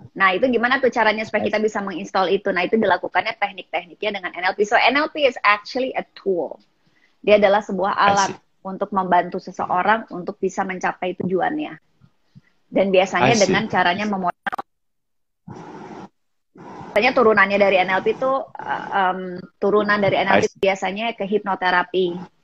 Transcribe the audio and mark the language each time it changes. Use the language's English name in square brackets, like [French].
[Indonesian] Nah, itu gimana tuh caranya supaya kita bisa menginstall itu? Nah, itu dilakukannya teknik-tekniknya dengan NLP. [English] So, NLP is actually a tool. [Indonesian] Dia adalah sebuah alat untuk membantu seseorang untuk bisa mencapai tujuannya. Dan biasanya dengan caranya memodel. Biasanya turunannya dari NLP itu, turunan dari NLP biasanya ke hipnoterapi.